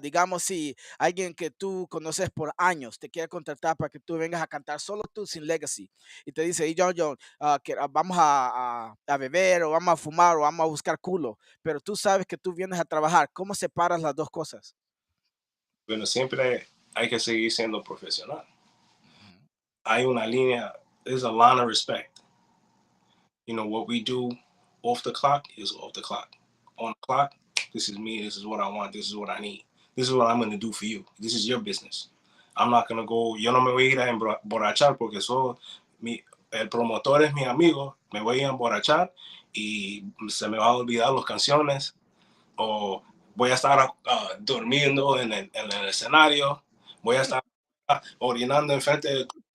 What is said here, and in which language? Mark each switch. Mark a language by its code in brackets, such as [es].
[es] Digamos, si alguien que tú conoces por años te quiere contratar para que tú vengas a cantar solo tú sin Legacy y te dice, hey, John, vamos a beber o vamos a fumar o vamos a buscar culo, pero tú sabes que tú vienes a trabajar. ¿Cómo separas las dos cosas? Pero siempre hay que seguir siendo profesional. Ujú. Hay una línea, [en] there's a line of respect. What we do off the clock is off the clock. On the clock, this is me, this is what I want, this is what I need. This is what I'm going to do for you. This is your business. I'm not going to go, [es] yo no me voy a ir a emborrachar porque el promotor es mi amigo, me voy a emborrachar y se me va a olvidar las canciones o voy a estar durmiendo en el escenario, voy a estar orinando enfrente de...